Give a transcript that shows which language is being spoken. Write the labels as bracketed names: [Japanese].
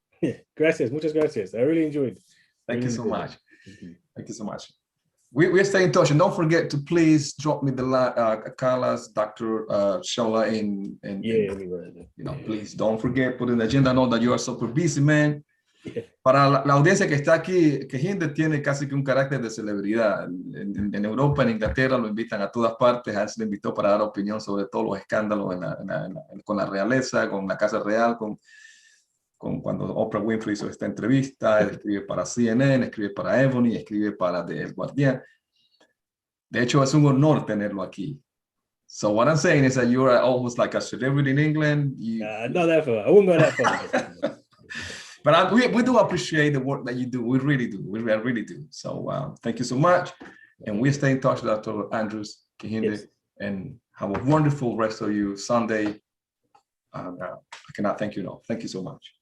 [English] Yeah, [Spanish] gracias. Muchas gracias. [English] I really enjoyed. Thank you so much. Thank you so much. We stay in touch, and don't forget to please drop me the Carla's, Dr. Shola in Yeah, you know, please don't forget, put in the agenda. I know that you are super busy, man. Yeah. [Spanish] Para la audiencia que está aquí, Kehinde tiene casi que un carácter de celebridad. En Europa, en Inglaterra, lo invitan a todas partes. A él se le invitó para dar opinión sobre todos los escándalos con la realeza, con la Casa Real, con cuando Oprah Winfrey hizo esta entrevista. Él escribe para CNN, escribe para Ebony, escribe para El Guardián. De hecho, es un honor tenerlo aquí. [English] So what I'm saying is that you are almost like a celebrity in England. Not that far. I wouldn't go that far. But we do appreciate the work that you do. We really do. We really do. So thank you so much. And we stay in touch, Dr. Andrews, Kehinde, yes. And have a wonderful rest of your Sunday. I cannot thank you enough. Thank you so much.